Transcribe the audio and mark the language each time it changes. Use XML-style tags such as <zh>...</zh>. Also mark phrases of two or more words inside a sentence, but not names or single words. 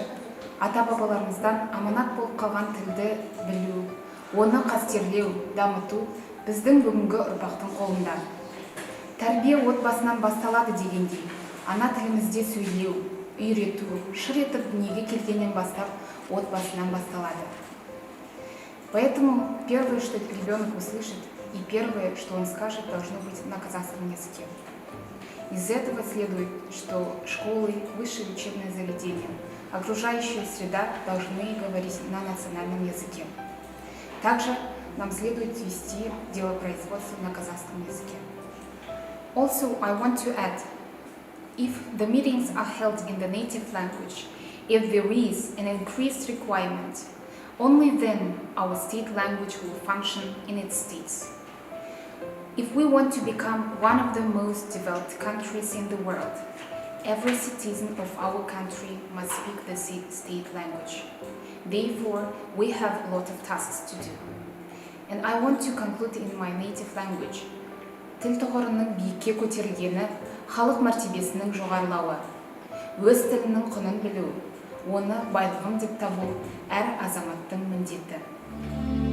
<kk>Ата-бабаларымыздан аманат болып қалған тілді білу, оны қастерлеу, дамыту біздің бүгінгі ұрпақтың қолында. Тәрбие отбасынан басталады дегендей, ана тілімізде сөйлеу, үйрету, шыр етіп дүниеге келгеннен бастап отбасынан басталады.</kk> <ru>Поэтому первое, что ребенок услышит, и первое, что он скажет, должно быть на казахском языке. Из этого следует, что школы, высшие учебные заведения, окружающая среда должны говорить на национальном языке. Также нам следует вести делопроизводство на казахском языке.</ru> <en>Also, I want to add, if the meetings are held in the native language, if there is an increased requirement, only then our state language will function in its states. If we want to become one of the most developed countries in the world, every citizen of our country must speak the state language. Therefore, we have a lot of tasks to do. And I want to conclude in my native language.</en> <kk>Тіл тұғырының биікке көтерілгені, халық мәртебесінің жоғарылауы, өз тілінің құнын білу, оны байлығым деп табу әр азаматтың міндеті.</kk>